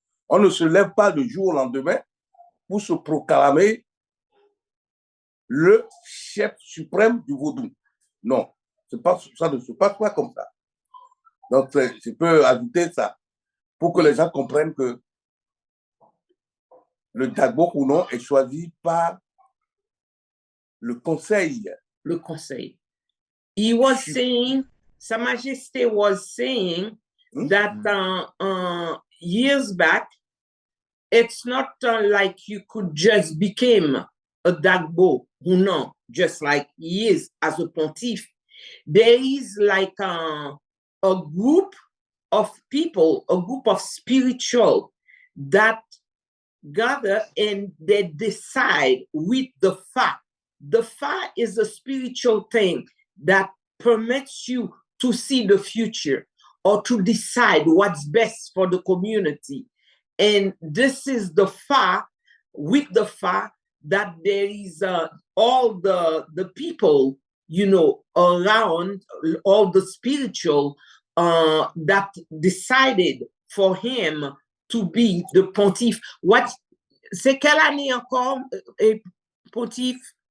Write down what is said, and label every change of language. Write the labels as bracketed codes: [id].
[fr] On ne se lève pas le jour au lendemain pour se proclamer le chef suprême du Vodou. Non, ça ne se passe pas comme ça. Donc, je peux ajouter ça pour que les gens comprennent que le Daagbo Hounon est choisi par le conseil. Le conseil. [en] He was saying, Sa Majesté was saying that years back, it's not like you could just become a Daagbo Hounon, just like he is as a pontiff. There is like a group of people, a group of spiritual that gather and they decide with the Fa. The Fa is a spiritual thing that permits you to see the future or to decide what's best for the community. And this is the fact, with the fact that there is all the people, around, all the spiritual that decided for him to be the pontife. [fr] C'est quelle année encore, pontife?